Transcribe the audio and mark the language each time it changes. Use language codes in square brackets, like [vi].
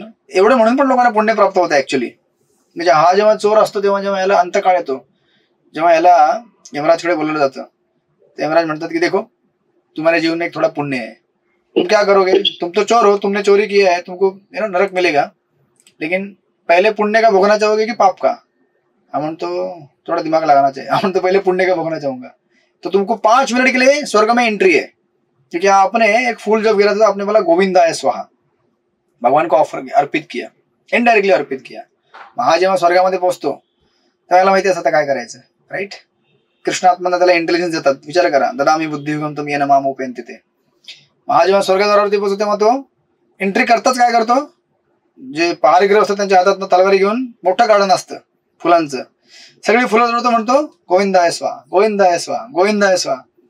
[mr] एवढं म्हणून पण लोकांना पुण्य प्राप्त होतं ऍक्च्युली. म्हणजे हा जेव्हा चोर असतो तेव्हा जेव्हा याला अंतकाळ येतो, जेव्हा याला यमराजकडे बोलवलं जातं, यमराज म्हणतात की [hi] देखो तुम्हारे जीवन में एक थोड़ा पुण्य है, तुम क्या करोगे, तुम तो चोर हो, तुमने चोरी किया है, तुमको नरक मिलेगा, लेकिन पहले पुण्य का भोगना चाहोगे कि पाप का. हम म्हणतो थोड़ा दिमाग लगाना चाहिए, हम तो पहले पुण्य का भोगना चाहूंगा. तो तुमको 5 मिनट के लिए स्वर्ग में एंट्री है, क्योंकि आपने एक फूल जब गिरा था आपने बोला गोविंदा है स्वाहा, भगवान को ऑफर अर्पित किया, इनडायरेक्टली अर्पित किया. [mr] हा जेव्हा स्वर्गामध्ये पोहोचतो त्याला माहिती असतं काय करायचं, राईट. कृष्ण आत्माना त्याला इंटेलिजन्स देतात. विचार करा, [sa] ददामी बुद्धियुगम तुम येन माम उपेन तिथे. [mr] हा जेव्हा स्वर्गद्वारावरती पोहोचतो तेव्हा तो एंट्री करताच काय करतो, जे पहारेगिरी असतात त्यांच्या हातात तलवारी घेऊन मोठं गार्डन असतं फुलांचं, सगळी फुलं तोडतो, म्हणतो गोविंदा आहे स्वाहा, गोविंदा आहे स्वाहा, गोविंदा आहे स्वाहा.